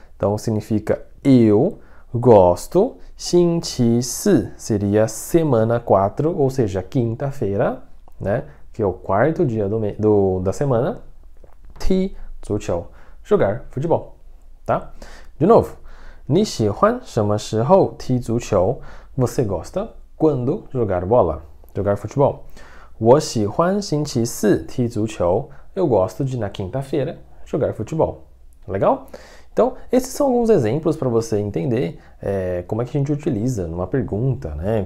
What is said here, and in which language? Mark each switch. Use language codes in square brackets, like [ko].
[pt] Então significa eu gosto. 星期四 seria semana 4, ou seja, quinta-feira, né? Que é o quarto dia da semana. 踢足球, jogar futebol, tá? De novo. [zh] 你喜欢什么时候踢足球? [pt] Você gosta quando jogar bola, jogar futebol. [zh] 我喜欢星期四踢足球. [pt] Eu gosto de, na quinta-feira, jogar futebol. Legal? Então, esses são alguns exemplos para você entender como é que a gente utiliza numa pergunta, né?